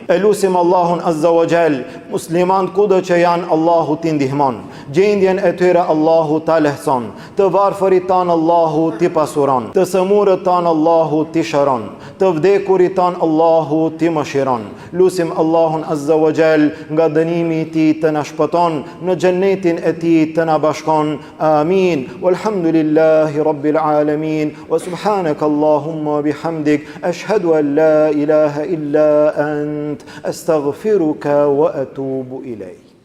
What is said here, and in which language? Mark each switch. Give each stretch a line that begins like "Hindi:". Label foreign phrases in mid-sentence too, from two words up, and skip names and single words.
Albanian: Elusim Allahun
Arabic: عز وجل,
Albanian: musliman kudo që janë, Allahu t'i ndihmon, gjendjen e tyre Allahu t'a lehtëson, të varfërit tanë Allahu t'i pasuron, të sëmurët tanë Allahu t'i shëron, të vdekurit tanë Allahu t'i mëshiron. Lusim Allahun
Arabic: عز وجل
Albanian: nga dënimi i tij të na shpëton, në xhennetin e tij të na bashkon. Amin.
Arabic: والحمد لله رب العالمين. وسبحانك اللهم وبحمدك، أشهد أن لا إله إلا أنت، أستغفرك وأتوب إليك.